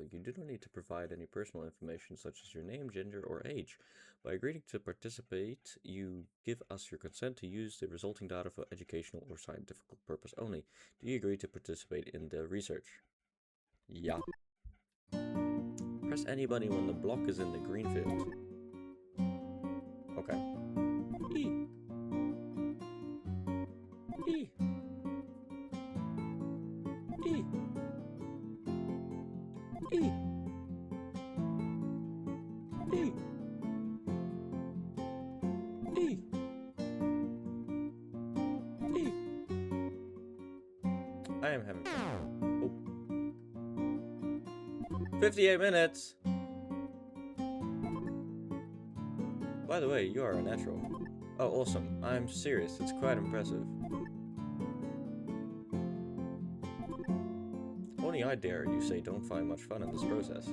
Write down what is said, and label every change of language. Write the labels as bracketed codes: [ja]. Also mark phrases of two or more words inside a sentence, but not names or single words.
[en] You do not need to provide any personal information such as your name, gender, or age. By agreeing to participate, you give us your consent to use the resulting data for educational or scientific purpose only. Do you agree to participate in the research? Yeah. Press any button when the block is in the green field. Okay. E. E. E. E. E. E. E. I am having fun. Oh. 58 minutes! By the way, you are a natural. Oh, awesome. I'm serious. It's quite impressive. Only I dare you say don't find much fun in this process.